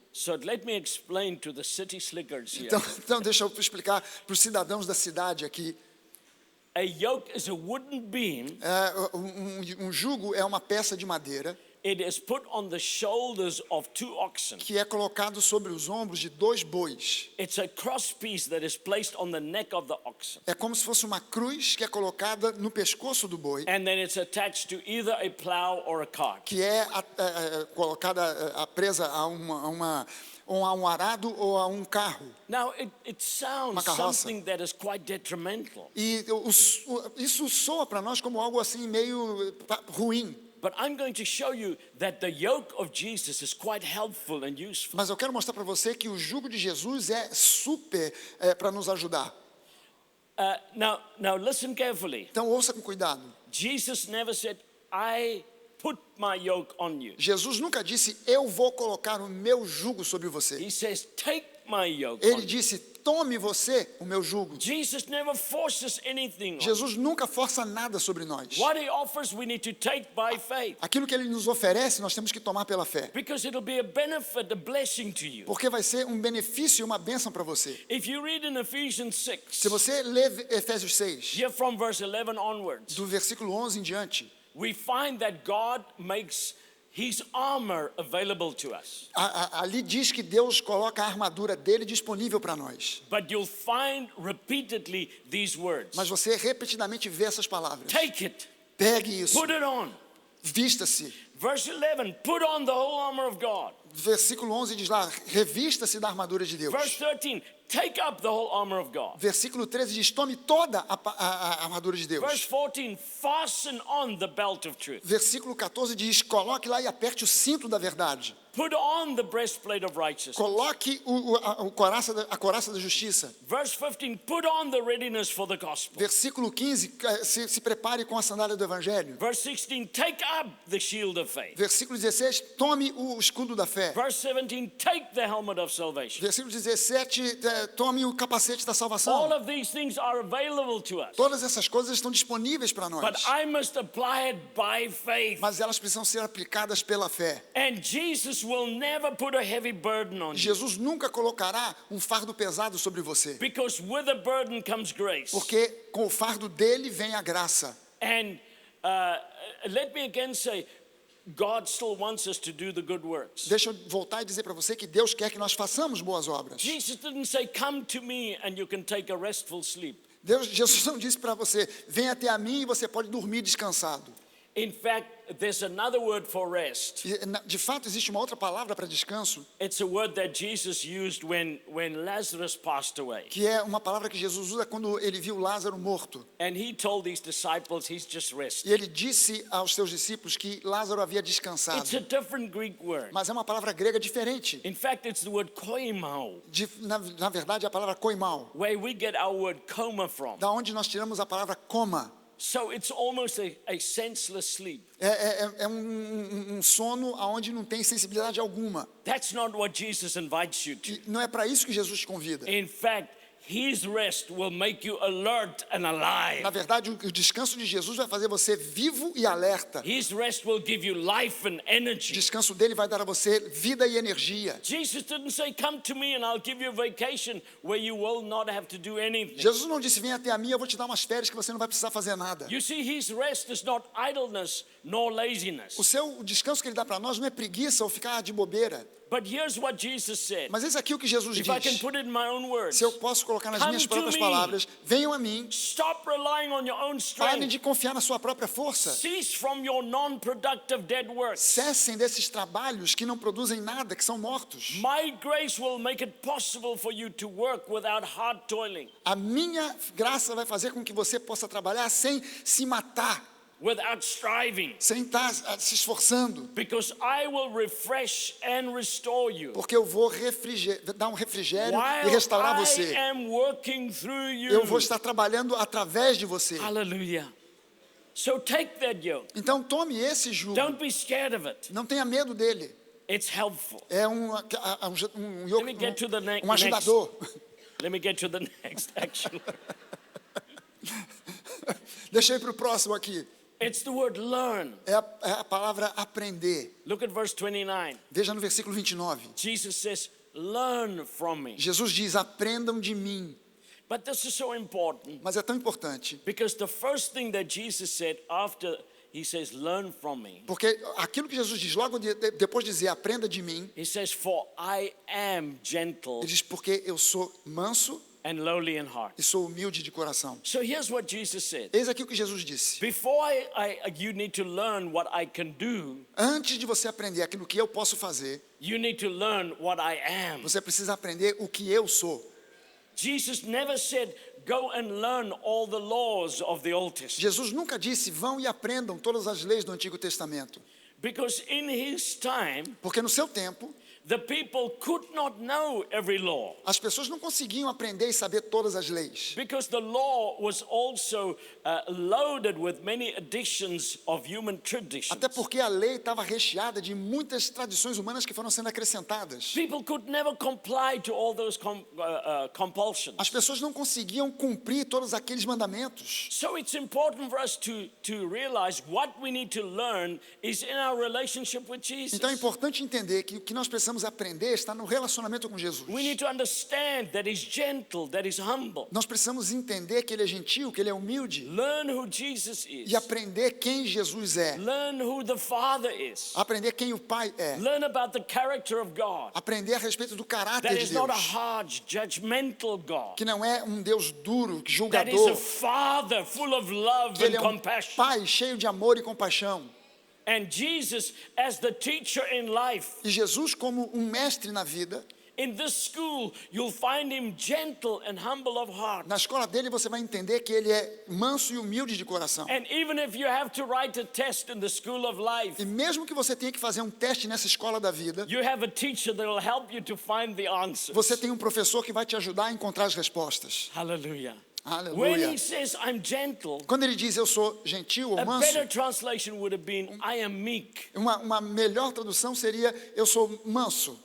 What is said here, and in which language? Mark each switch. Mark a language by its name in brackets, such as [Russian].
[English] So let me explain to the city slickers here. [Portuguese] Então deixa eu explicar para os cidadãos da cidade aqui. [English] A yoke is a wooden beam. [Portuguese] Um jugo é uma peça de madeira [English] It is put on the shoulders of two oxen. [Portuguese] que é colocado sobre os ombros de 2 bois. [English] It's a cross piece that is placed on the neck of the oxen. [Portuguese] É como se fosse uma cruz que é colocada no pescoço do boi, [English] And then it's attached to either a plow or a cart. [Portuguese] que é colocada presa a um arado ou a um carro. [English] Now, it sounds [Portuguese] Uma carroça. [English] something that is quite detrimental. [Portuguese] E isso soa para nós como algo assim meio ruim. [English] But I'm going to show you that the yoke of Jesus is quite helpful and useful. [Portuguese] Mas eu quero mostrar para você que o jugo de Jesus é super para nos ajudar. [English] Now listen carefully. [Portuguese] Então ouça com cuidado. [English] Jesus never said, I put my yoke on you. [Portuguese] Jesus nunca disse, eu vou colocar o meu jugo sobre você. [English] He says, take my yoke [Portuguese] Ele [English] on you. [Portuguese] disse, tome você o meu jugo. [English] Jesus never forces anything on. [Portuguese] Jesus nunca força nada sobre nós. [English] What he offers, we need to take by faith. [Portuguese] Aquilo que ele nos oferece, nós temos que tomar pela fé. [English] Because it'll be a benefit, a blessing to you. [Portuguese] Porque vai ser um benefício e uma bênção para você. [English] If you read in Ephesians 6, [Portuguese] Se você lê Efésios 6, [English] here from verse 11 onwards, [Portuguese] do versículo 11 em diante, [English] we find that God makes his armor available to us. [Portuguese] ali diz que Deus coloca a armadura dele disponível para nós. [English] But you'll find repeatedly these words. [Portuguese] Mas você repetidamente vê essas palavras. [English] Take it, [Portuguese] Pegue isso, [English] put it on. [Portuguese] vista-se. [English] Verse 11, put on the whole armor of God. [Portuguese] Versículo 11 diz lá, revista-se da armadura de Deus. [English] Verse 13, take up the whole armor of God. [Portuguese] Versículo 13 diz, tome toda a armadura de [English] Verse [Portuguese] Deus. [English] 14, fasten on the belt of truth. [Portuguese] Versículo 14 diz, coloque lá e aperte o cinto da verdade. [English] Put on the breastplate of righteousness. [Portuguese] Coloque a coraça da justiça. [English] Verse 15, put on the readiness for the gospel. [Portuguese] Versículo 15, se prepare com a sandália do evangelho. [English] Verse 16, take up the shield of faith. [Portuguese] Versículo 16, tome o escudo da fé. [English] Verse 17, take the helmet of salvation. [Portuguese] Versículo 17, tome o capacete da [English] All [Portuguese] salvação. [English] of these things are available to us. [Portuguese] Todas essas coisas estão disponíveis para [English] But [Portuguese] nós. [English] I must apply it by faith. [Portuguese] Mas elas precisam ser aplicadas pela fé. [English] And Jesus will never put a heavy burden on you. [Portuguese] Jesus nunca colocará um fardo pesado sobre você. [English] Because with the burden comes grace. [Portuguese] Porque com o fardo dele vem a graça. [English] And let me again say, God still wants us to do the good works. [Portuguese] Deixa eu voltar e dizer para você que Deus quer que nós façamos boas obras. [English] Jesus didn't say, come to me and you can take a restful sleep. [Portuguese] Jesus não disse para você, venha até a mim e você pode dormir descansado. [English] In fact, there's another word for rest. [Portuguese] De fato, existe uma outra palavra para descanso, [English] It's a word that Jesus used when Lazarus passed away. [Portuguese] que é uma palavra que Jesus usa quando ele viu Lázaro morto. [English] And he told his disciples he's just [Portuguese] E [English] rested. [Portuguese] ele disse aos seus discípulos que Lázaro havia descansado. [English] It's a different Greek word. [Portuguese] Mas é uma palavra grega diferente. [English] In fact, it's the word koimao, [Portuguese] Na verdade, é a palavra koimao, [English] where we get our word coma from. [Portuguese] da onde nós tiramos a palavra coma. [English] So it's almost a senseless sleep. [Portuguese] É um sono onde não tem sensibilidade alguma. [English] That's not what Jesus invites you to. [Portuguese] E não é para isso que Jesus te convida. [English] In fact, His rest will make you alert and alive. [Portuguese] Na verdade, o descanso de Jesus vai fazer você vivo e alerta. [English] His rest will give you life and [Portuguese] O [English] energy. [Portuguese] descanso dele vai dar a você vida e energia. [English] Jesus didn't say, come to me and I'll give you a vacation where you will not have to do anything. [Portuguese] Jesus não disse, venha até a mim, eu vou te dar umas férias que você não vai precisar fazer nada. [English] You see, his rest is not idleness nor laziness. [Portuguese] O descanso que ele dá para nós não é preguiça ou ficar de bobeira. [English] But here's what Jesus said. [Portuguese] Mas eis aqui o que Jesus [English] If I can [Portuguese] diz. [English] put it in my own words. [Portuguese] Se eu posso colocar nas [English] Come [Portuguese] minhas [English] to [Portuguese] próprias [English] me. [Portuguese] palavras, venham a mim, [English] Stop relying on your own [Portuguese] parem [English] strength. [Portuguese] de confiar na sua própria força. [English] Cease from your non-productive dead works. [Portuguese] Cessem desses trabalhos que não produzem nada, que são mortos. [English] My grace will make it possible for you to work without hard toiling, [Portuguese] A minha graça vai fazer com que você possa trabalhar sem se matar, [English] without striving, [Portuguese] sem estar se esforçando. [English] because I will refresh and restore you. [Portuguese] Porque eu vou dar um refrigério e [English] While [Portuguese] restaurar [English] I [Portuguese] você. [English] am working through [Portuguese] Eu vou [English] you. [Portuguese] estar trabalhando através de você. [English] Hallelujah. So take that yoke. [Portuguese] Então tome esse jugo. [English] Don't be scared of it. [Portuguese] Não tenha medo dele. [English] It's helpful. [Portuguese] É um [English] Let me get to the next. [Portuguese] ajudador. [English] Let me get to the next action. [Portuguese] Deixa eu ir para o próximo aqui. [English] It's the word learn. [Portuguese] É a palavra aprender. [English] Look at verse 29. [Portuguese] Veja no versículo 29. [English] Jesus says, learn from me. [Portuguese] Jesus diz, aprendam de mim. [English] But this is so important [Portuguese] Mas é tão importante, [English] because the first thing that Jesus said after he says, learn from me, [Portuguese] porque aquilo que Jesus diz logo depois de dizer, aprenda de mim, [English] he says, for I am gentle [Portuguese] ele diz, porque eu sou manso [English] and lowly in heart. [Portuguese] e sou humilde de coração. [English] So here's what Jesus said. [Portuguese] Eis aqui o que Jesus disse. [English] Before you need to learn what I can do, [Portuguese] Antes de você aprender aquilo que eu posso fazer, [English] you need to learn what I am. [Portuguese] você precisa aprender o que eu sou. [English] Jesus never said, go and learn all the laws of the Old Testament. [Portuguese] Jesus nunca disse, vão e aprendam todas as leis do Antigo Testamento. [English] Because in his time, [Portuguese] Porque no seu tempo, [English] the people could not know every law. [Portuguese] as pessoas não conseguiam aprender e saber todas as leis. [English] Because the law was also loaded with many additions of human traditions. [Portuguese] Até porque a lei estava recheada de muitas tradições humanas que foram sendo acrescentadas. [English] People could never comply to all those compulsions. [Portuguese] As pessoas não conseguiam cumprir todos aqueles mandamentos. [English] So it's important for us to realize what we need to learn is in our relationship with Jesus. [Portuguese] Então é importante entender que o que nós precisamos aprender está no relacionamento com Jesus. [English] We need to understand that he's gentle, that he's humble. [Portuguese] Nós precisamos entender que ele é gentil, que ele é humilde [English] Learn who Jesus is. [Portuguese] e aprender quem Jesus é. [English] Learn who the Father is. [Portuguese] Aprender quem o Pai é. [English] Learn about the character of God. [Portuguese] Aprender a respeito do caráter [English] That [Portuguese] de [English] is not a [Portuguese] Deus. [English] hard, judgmental God. [Portuguese] Que não é um Deus duro, [English] That is a [Portuguese] julgador. [English] Father full of love [Portuguese] Que ele [English] and [Portuguese] é um [English] compassion. [Portuguese] Pai cheio de amor e compaixão. [English] And Jesus, as the teacher in life, [Portuguese] E Jesus, como um mestre na vida, [English] in this school, you'll find him gentle and humble of heart. [Portuguese] na escola dele você vai entender que ele é manso e humilde de coração. [English] And even if you have to write a test in the school of life, [Portuguese] E mesmo que você tenha que fazer um teste nessa escola da vida, [English] you have a teacher that will help you to find the answers. [Portuguese] você tem um professor que vai te ajudar a encontrar as respostas. [English] Hallelujah. When [Portuguese] Aleluia. [English] he says, I'm gentle, [Portuguese] Quando ele diz eu sou gentil ou [English] a [Portuguese] manso, [English] better translation would have been, I am meek. [Portuguese] uma melhor tradução seria eu sou manso,